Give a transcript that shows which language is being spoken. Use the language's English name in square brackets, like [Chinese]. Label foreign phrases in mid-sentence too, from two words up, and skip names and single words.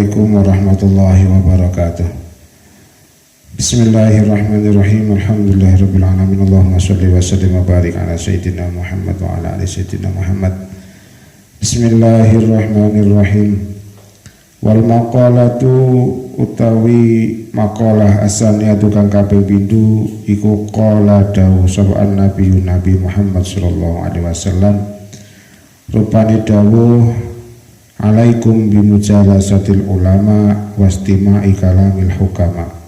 [Arabic] السلام عليكم ورحمة الله وبركاته. بسم الله الرحمن الرحيم. الحمد لله رب العالمين. اللهم صل وسلم وبارك على سيدنا محمد وعلى آل سيدنا محمد. بسم الله الرحمن الرحيم. والمقالة utawi مقالة الثانية [Javanese] kang kaping pindho iku [Arabic] قال [Javanese] dawuh sapa [Arabic] النبي محمد صلى الله عليه وسلم [Javanese] rupane dawuh [Arabic] عليكم بمجالسة العلماء واستماع كلام الحكماء.